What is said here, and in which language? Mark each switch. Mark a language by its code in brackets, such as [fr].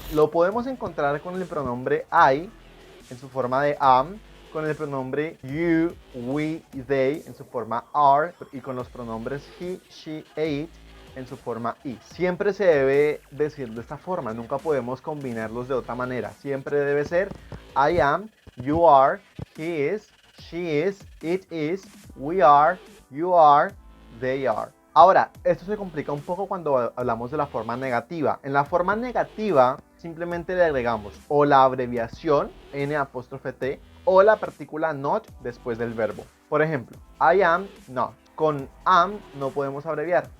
[es] Lo podemos encontrar con el pronombre I en su forma de am, con el pronombre you, we y they en su forma are, y con los pronombres he, she, it en su forma is. Siempre se debe decir de esta forma, nunca podemos combinarlos de otra manera. Siempre debe ser [en] I am, you are, he is, she is, it is, we are, you are, they are. [es] Ahora, esto se complica un poco cuando hablamos de la forma negativa. En la forma negativa simplemente le agregamos o la abreviación N''T o la partícula not después del verbo. Por ejemplo, [en] I am not. [es] Con am no podemos abreviar.